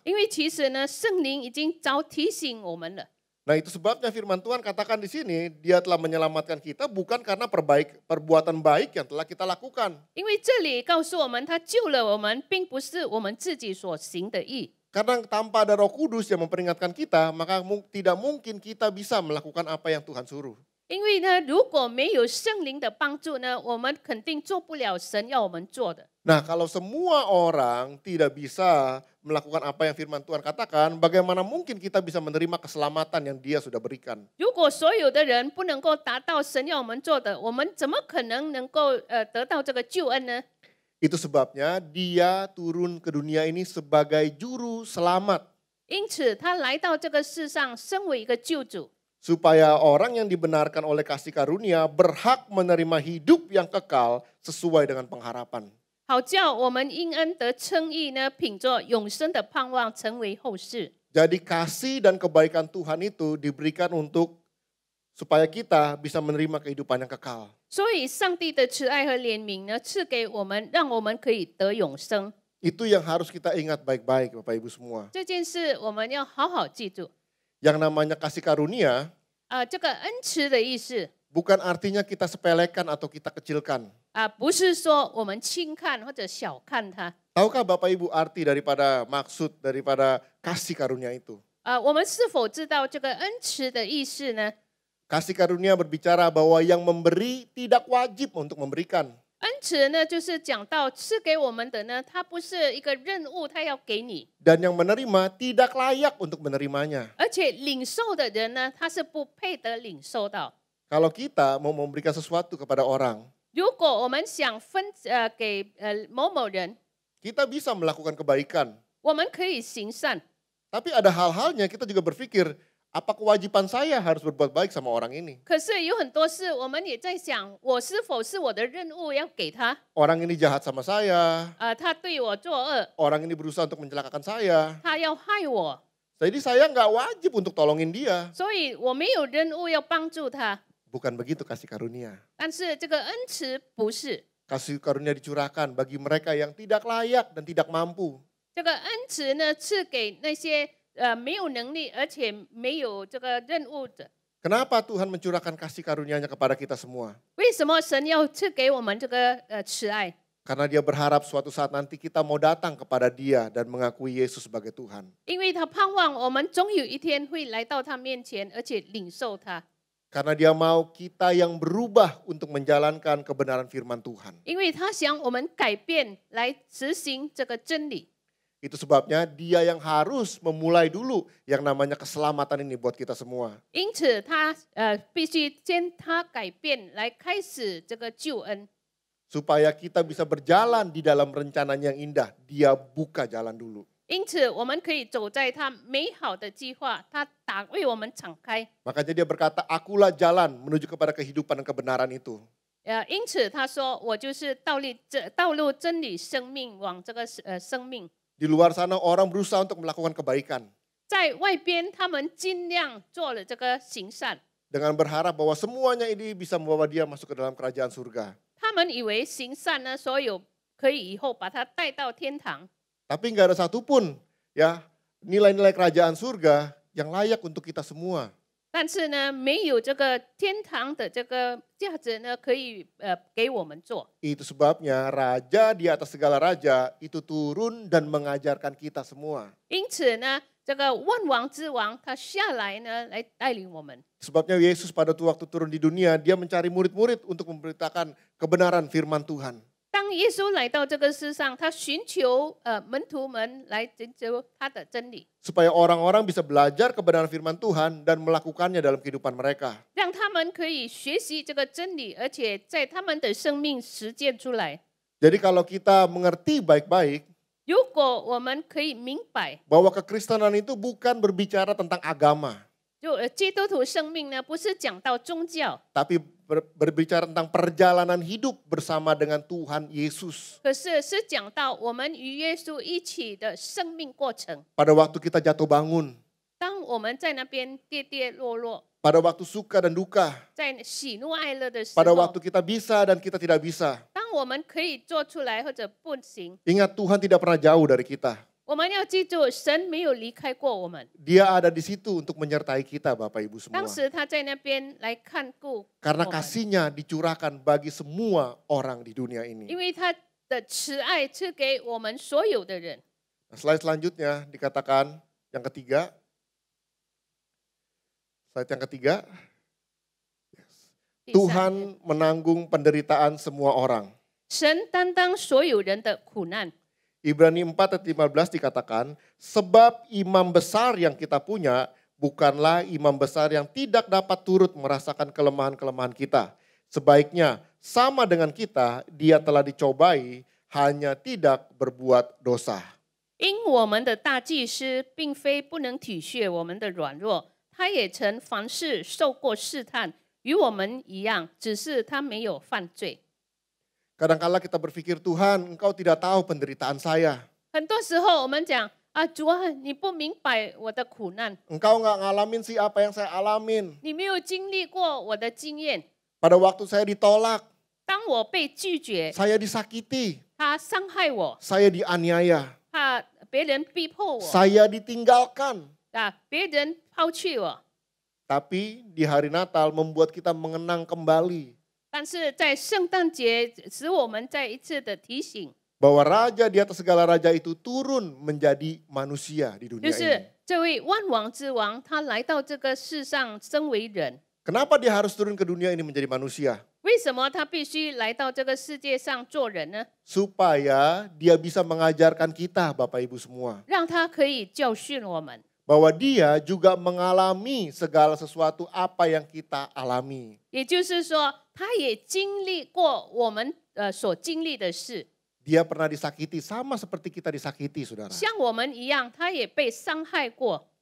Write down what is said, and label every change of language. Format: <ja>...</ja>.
<zh>因为其实呢，圣灵已经早提醒我们了。</zh> <id>Nah itu sebabnya firman Tuhan katakan di sini, dia telah menyelamatkan kita bukan karena perbuatan baik yang telah kita lakukan.</id> <zh>因为这里告诉我们，他救了我们，并不是我们自己所行的义。</zh> <id>Karena tanpa ada Roh Kudus yang memperingatkan kita, maka tidak mungkin kita bisa melakukan apa yang Tuhan suruh.</id> <zh>因为呢，如果没有圣灵的帮助呢，我们肯定做不了神要我们做的。</zh> <id>Nah kalau semua orang tidak bisa melakukan apa yang firman Tuhan katakan, bagaimana mungkin kita bisa menerima keselamatan yang dia sudah berikan?</id> <zh>如果所有的人不能够达到神要我们做的，我们怎么可能够得到这个救恩呢？</zh> <id>Itu sebabnya dia turun ke dunia ini sebagai juru selamat.</id> <zh>因此他来到这个世上，身为一个救主，</zh> <id>Supaya orang yang dibenarkan oleh kasih karunia berhak menerima hidup yang kekal sesuai dengan pengharapan.</id> <zh>好叫我们因恩得称义呢，凭着永生的盼望成为后世。</zh> <id>Jadi kasih dan kebaikan Tuhan itu diberikan untuk supaya kita bisa menerima kehidupan yang kekal.</id> <zh>所以上帝的慈爱和怜悯呢，赐给我们，让我们可以得永生。</zh> <id>Itu yang harus kita ingat baik-baik Bapak Ibu semua.</id> <zh>这件事我们要好好记住。</zh> <id>Yang namanya kasih karunia</id> <zh>这个恩慈的意思</zh> <id>bukan artinya kita sepelekan atau kita kecilkan.</id> <zh>不是说我们轻看或者小看它。</zh> <id>Tahukah Bapak Ibu arti daripada maksud daripada kasih karunia itu?</id> <zh>我们是否知道这个恩慈的意思呢？</zh> <id>Kasih karunia berbicara bahwa yang memberi tidak wajib untuk memberikan.</id> <zh>恩慈呢，就是讲到赐给我们的呢，它不是一个任务，它要给你，</zh> <id>Dan yang menerima tidak layak untuk menerimanya.</id> <zh>而且领受的人呢，他是不配得领受到。</zh> <id>Kalau kita mau memberikan sesuatu kepada orang,</id> <zh>如果我们想给某某人，</zh> <id>kita bisa melakukan kebaikan.</id> <zh>我们可以行善，</zh> <id>Tapi ada hal-halnya kita juga berpikir, apa kewajiban saya harus berbuat baik sama orang ini?</id> <zh>可是有很多事，我们也在想，我是否是我的任务要给他？</zh> <id>Orang ini jahat sama saya,</id> <zh>他对我作恶，</zh> <id>orang ini berusaha untuk mencelakakan saya.</id> <zh>他要害我，</zh> <id>Jadi saya nggak wajib untuk tolongin dia.</id> <zh>所以我没有任务要帮助他。</zh> <id>Bukan begitu kasih karunia.</id> <zh>但是这个恩慈不是，</zh> <id>Kasih karunia dicurahkan bagi mereka yang tidak layak dan tidak mampu.</id> <zh>这个恩慈呢，赐给那些没有能力而且没有这个任务的。</zh> <id>Kenapa Tuhan mencurahkan kasih karunia-Nya kepada kita semua?</id> <zh>为什么神要赐给我们这个慈爱？</zh> <id>Karena Dia berharap suatu saat nanti kita mau datang kepada Dia dan mengakui Yesus sebagai Tuhan.</id> <zh>因为他盼望我们总有一天会来到他面前，而且领受他。</zh> <id>Karena Dia mau kita yang berubah untuk menjalankan kebenaran firman Tuhan.</id> <zh>因为他想我们改变来执行这个真理。</zh> <id>Itu sebabnya Dia yang harus memulai dulu yang namanya keselamatan ini buat kita semua.</id> <zh>因此他必须先他改变来开始这个救恩，</zh> <id>Supaya kita bisa berjalan di dalam rencananya yang indah. Dia buka jalan dulu.</id> <zh>因此我们可以走在他美好的计划，他为我们敞开。</zh> <id>Makanya Dia berkata, akulah jalan menuju kepada kehidupan dan kebenaran itu.</id> <zh>因此他说，我就是道路真理生命往这个生命。</zh> <id>Di luar sana orang berusaha untuk melakukan kebaikan.</id> <zh>在外边他们尽量做了这个行善，</zh> <id>Dengan berharap bahwa semuanya ini bisa membawa dia masuk ke dalam kerajaan surga.</id> <zh>他们以为行善呢，所有可以以后把他带到天堂。</zh> <id>Tapi nggak ada satupun ya nilai-nilai kerajaan surga yang layak untuk kita semua.</id> <zh>但是呢，没有这个天堂的这个价值呢，可以给我们做。</zh> <id>Itu sebabnya raja di atas segala raja itu turun dan mengajarkan kita semua.</id> <zh>因此呢，这个万王之王他下来呢，来带领我们。</zh> <id>Sebabnya Yesus pada waktu turun di dunia, dia mencari murid-murid untuk memberitakan kebenaran firman Tuhan.</id> <zh>当耶稣来到这个世上，他寻求门徒们来寻求他的真理，</zh> <id>Supaya orang-orang bisa belajar kebenaran firman Tuhan dan melakukannya dalam kehidupan mereka.</id> <zh>让他们可以学习这个真理，而且在他们的生命实践出来。</zh> <id>Jadi kalau kita mengerti baik-baik</id> <zh>如果我们可以明白，</zh> <id>bahwa kekristenan itu bukan berbicara tentang agama,</id> <zh>就基督徒生命呢，不是讲到宗教，</zh> <id>tapi berbicara tentang perjalanan hidup bersama dengan Tuhan Yesus.</id> <zh>可是是讲到我们与耶稣一起的生命过程。</zh> <id>Pada waktu kita jatuh bangun,</id> <zh>当我们在那边跌跌落落，</zh> <id>pada waktu suka dan duka,</id> <zh>在喜怒哀乐的时</zh> <id>pada</id> <zh>候，</zh> <id>waktu kita bisa dan kita tidak bisa.</id> <zh>当我们可以做出来或者不行，</zh> <id>Ingat Tuhan tidak pernah jauh dari kita.</id> <zh>我们要记住，神没有离开过我们。</zh> <id>Dia ada di situ untuk menyertai kita Bapak Ibu semua.</id> <zh>当时他在那边来看顾</zh> <id>Karena</id> <zh>我们，</zh> <id>kasih-Nya dicurahkan bagi semua orang di dunia</id> <zh>因</zh> <id>ini.</id> <zh>为他的慈爱赐给我们所有的人。</zh> <id>Nah, slide selanjutnya dikatakan yang ketiga. Slide yang ketiga.</id> <zh>第三</zh> <id>Tuhan menanggung penderitaan semua orang.</id> <zh>神担当所有人的苦难。</zh> <id>Ibrani 4 ayat 15 dikatakan, sebab imam besar yang kita punya bukanlah imam besar yang tidak dapat turut merasakan kelemahan-kelemahan kita. Sebaiknya sama dengan kita, dia telah dicobai hanya tidak berbuat dosa.</id> <zh>因我们的大祭司并非不能体恤我们的软弱，他也曾凡事受过试探，与我们一样，只是他没有犯罪。</zh> <id>Kadangkala kita berpikir, Tuhan, Engkau tidak tahu penderitaan saya.</id> <zh>很多时候我们讲啊，主啊，你不明白我的苦难，</zh> <id>Engkau nggak ngalamin sih apa yang saya alamin.</id> <zh>你没有经历过我的经验。</zh> <id>Pada waktu saya ditolak,</id> <zh>当我被拒绝，</zh> <id>saya disakiti,</id> <zh>他伤害我，</zh> <id>saya dianiaya,</id> <zh>怕别人逼迫我，</zh> <id>saya ditinggalkan.</id> <zh>别人抛弃我。</zh> <id>Tapi di hari Natal membuat kita mengenang kembali</id> <zh>但是在圣诞节，使我们再一次的提醒，</zh> <id>bahwa Raja di atas segala raja itu turun menjadi manusia di</id> <zh>就</zh> <id>dunia</id> <zh>是</zh> <id>ini.</id> <zh>这位万王之王，他来到这个世上身为人。</zh> <id>Kenapa dia harus turun ke dunia ini menjadi manusia?</id> <zh>为什么他必须来到这个世界上做人呢？</zh> <id>Supaya dia bisa mengajarkan kita, Bapak Ibu semua.</id> <zh>让他可以教训我们，</zh> <id>Bahwa dia juga mengalami segala sesuatu apa yang kita alami.</id> <zh>也就是说，他也经历过我们所经历的事，</zh> <id>Dia pernah disakiti sama seperti kita disakiti, saudara.</id> <zh>像我们一样，他也被伤害过，</zh>